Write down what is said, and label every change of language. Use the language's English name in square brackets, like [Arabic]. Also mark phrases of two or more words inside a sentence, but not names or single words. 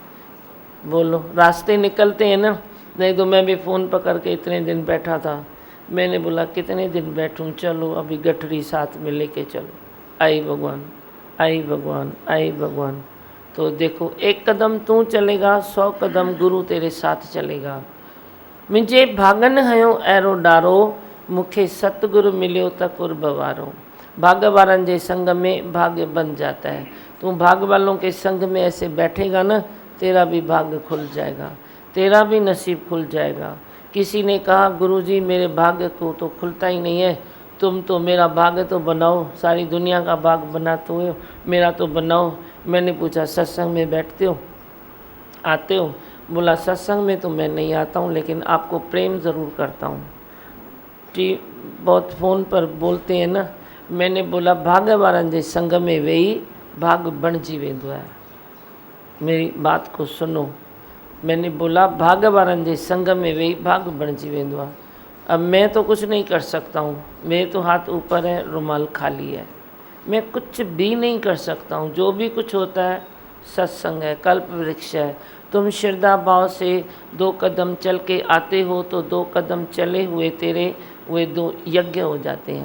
[Hindi] बोलो रास्ते निकलते हैं ना, नहीं तो मैं भी फ़ोन पकड़ के इतने दिन बैठा था, मैंने बोला कितने दिन बैठूं, चलो अभी गठरी साथ में लेके चलो। आई भगवान, आई भगवान, आई भगवान। तो देखो एक कदम तू चलेगा, 100 कदम गुरु तेरे साथ चलेगा। [Sindhi] मुझे भागन हयो ऐरो डारो, मुखे सतगुरु मिलियो त कुर्बवारो। भाग्य वारन जे संग में [Hindi] भाग्य बन जाता है। तू भाग्य वालों के संग में ऐसे बैठेगा ना, तेरा भी भाग्य खुल जाएगा, तेरा भी नसीब खुल जाएगा। किसी ने कहा, गुरुजी मेरे भाग्य को तो खुलता ही नहीं है, तुम तो मेरा भाग्य तो बनाओ, सारी दुनिया का भाग्य बनाते हो, मेरा तो बनाओ। मैंने पूछा सत्संग में बैठते हो, आते हो? बोला सत्संग में तो मैं नहीं आता हूँ, लेकिन आपको प्रेम ज़रूर करता हूँ। बहुत फ़ोन पर बोलते हैं ना। मैंने बोला [Sindhi] भाग्य वारन जे संग में वेही भाग्य बणजी वेंदो है। [Hindi] मेरी बात को सुनो, मैंने बोला [Sindhi] भाग्य वारन जे संग में वेही भाग्य बणजी वेंदो है। [Hindi] अब मैं तो कुछ नहीं कर सकता हूँ, मेरे तो हाथ ऊपर है, रुमाल खाली है, मैं कुछ भी नहीं कर सकता हूँ। जो भी कुछ होता है सत्संग है, कल्प वृक्ष है। तुम श्रद्धा भाव से 2 कदम चल के आते हो, तो 2 कदम चले हुए तेरे वे 2 यज्ञ हो जाते हैं।